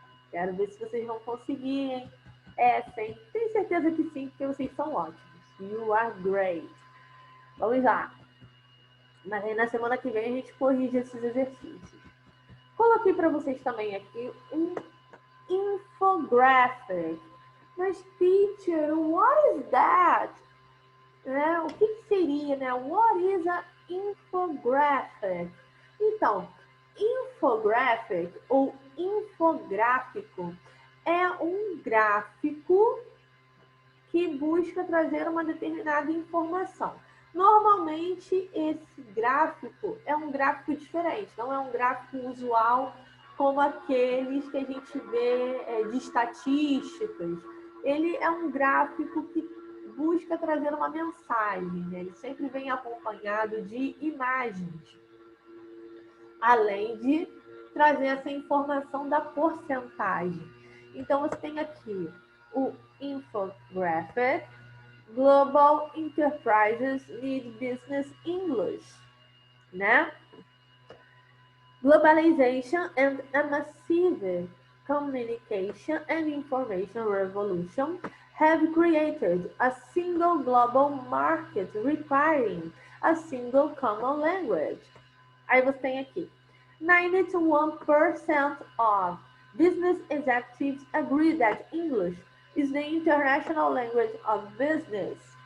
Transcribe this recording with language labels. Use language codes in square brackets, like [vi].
[pt] Quero ver se vocês vão conseguir, hein? Sim. Tenho certeza que sim, porque vocês são ótimos. [en] You are great. [pt] Vamos lá. Mas aí na semana que vem a gente corrige esses exercícios. Coloquei para vocês também aqui um infographic. [en] Mas, teacher, what is that? [pt] Né? O que seria, né? [en] What is a infographic? [pt] Então, infographic ou infográfico é um gráfico que busca trazer uma determinada informação. Normalmente, esse gráfico é um gráfico diferente, não é um gráfico usual como aqueles que a gente vê de estatísticas. Ele é um gráfico que busca trazer uma mensagem, né? Ele sempre vem acompanhado de imagens, além de trazer essa informação da porcentagem. Então, você tem aqui o infographic, [en] Global Enterprises Need Business English, [pt] né? [en] Globalization and a massive communication and information revolution have created a single global market requiring a single common language. [pt] Aí você tem aqui, [en] 91% of business executives agree that English is the international language of business.